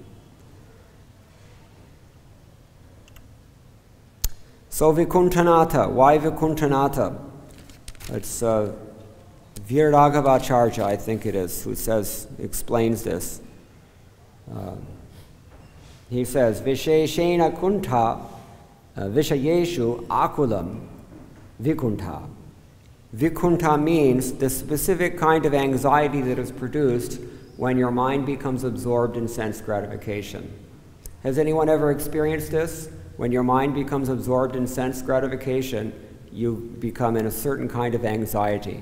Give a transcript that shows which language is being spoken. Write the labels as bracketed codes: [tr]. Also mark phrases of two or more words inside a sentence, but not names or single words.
[en] So Vikuntanata. Why Vikuntanata? It's Viragavacharya, I think it is, who explains this. He says, [sa] विशेषेण कुण्ठ विषयेषु आकुलम् विकुण्ठ. [en] Vikunta means the specific kind of anxiety that is produced when your mind becomes absorbed in sense gratification. Has anyone ever experienced this? When your mind becomes absorbed in sense gratification, you become in a certain kind of anxiety.